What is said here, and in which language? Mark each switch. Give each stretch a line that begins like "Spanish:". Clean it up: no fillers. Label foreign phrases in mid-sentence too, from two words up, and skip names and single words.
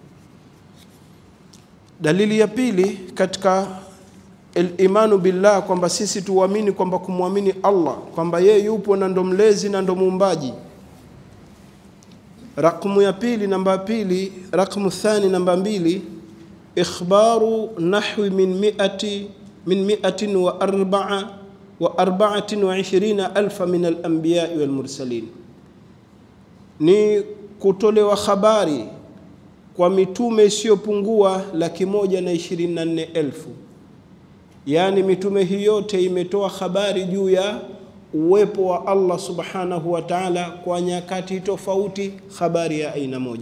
Swahili: Dalili ya pili katika
Arabic: الإيمان بالله,
Swahili: kwamba sisi tuamini kwamba kumwamini Allah kwamba yeye yupo na ndo mlezi na ndo muumbaji. Raqmu ya pili, namba pili,
Arabic: رقم ثان,
Swahili: namba 2,
Arabic: إخبار نحو من 124,000 من الأنبياء والمرسلين,
Swahili: ni kutolewa habari kwa mitume isiyopungua 124,000. Yani mitume hii yote imetoa habari juu ya uwepo wa Allah
Arabic: سبحانه وتعالى
Swahili: kwa nyakati tofauti, habari ya aina moja.